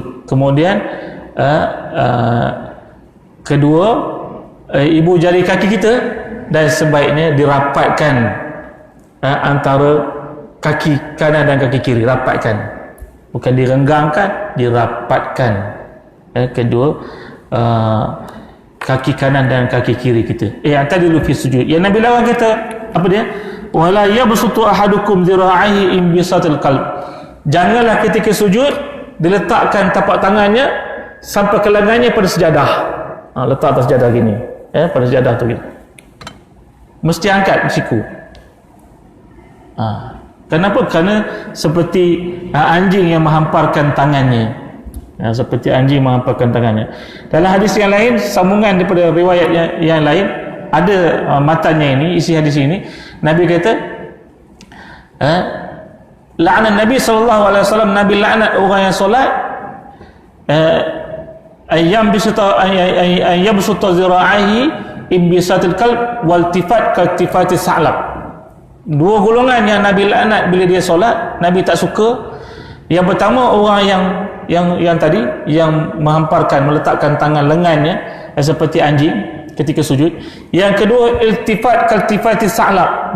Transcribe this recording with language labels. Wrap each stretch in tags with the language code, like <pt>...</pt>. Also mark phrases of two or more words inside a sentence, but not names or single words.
<ms>Kemudian kedua ibu jari kaki kita, dan sebaiknya dirapatkan antara kaki kanan dan kaki kiri, rapatkan, bukan direnggangkan, dirapatkan kedua kaki kanan dan kaki kiri kita.</ms> <ar>اعتدلوا في السجود.</ar> <ms>Yang Nabi larang kata apa dia?</ms> <ar>ولا يبسط أحدكم ذراعيه انبساط الكلب.</ar> <ms>Janganlah ketika sujud diletakkan tapak tangannya sampai ke lengannya pada sejadah. Letak atas sejadah gini, pada sejadah tu gini. Mesti angkat siku. Kenapa? Kerana seperti anjing yang menghamparkan tangannya. Seperti anjing menghamparkan tangannya. Dalam hadis yang lain, sambungan daripada riwayat yang lain, ada matanya ini, isi hadis ini, Nabi kata, la'nan Nabi SAW, Nabi laknat orang yang solat,</ms> <ar>أن يبسط ذراعيه انبساط الكلب والتفات كالتفات الثعلب.</ar> <ms>Dua golongan yang Nabi laknat bila dia solat, Nabi tak suka. Yang pertama, orang yang tadi, yang menghamparkan, meletakkan tangan lengannya seperti anjing ketika sujud. Yang kedua,</ms> <ar>التفات كالتفات الثعلب.</ar>